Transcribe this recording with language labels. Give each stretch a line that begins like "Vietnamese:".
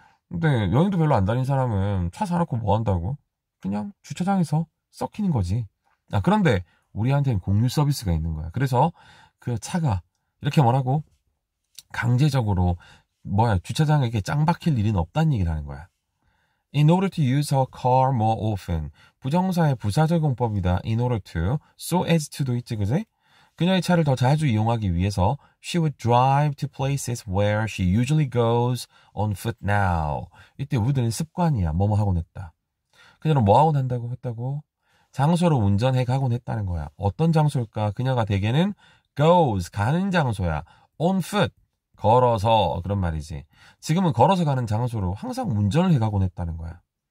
Korean: 근데 여행도 별로 안 다니는 사람은 차 사놓고 뭐 한다고? 그냥 주차장에서 썩히는 거지. 아, 그런데 우리한테는 공유 서비스가 있는 거야. 그래서 그 차가 이렇게 뭐라고? 강제적으로 주차장에 이렇게 짱 박힐 일은 없다는 얘기를 하는 거야.
English: In order to use her car more often.
Korean: 부정사의 부사적용법이다.
English: In order to, so as to도
Korean: 있지, 그지? 그녀의 차를 더 자주 이용하기 위해서
English: she would drive to places where she usually goes on foot now.
Korean: 이때 would는 습관이야. 뭐뭐 하곤 했다. 그녀는 뭐 하곤 한다고 했다고? 장소로 운전해 가곤 했다는 거야. 어떤 장소일까? 그녀가 대개는 goes, 가는 장소야. on foot, 걸어서, 그런 말이지. 지금은 걸어서 가는 장소로 항상 운전을 해 가곤 했다는 거야.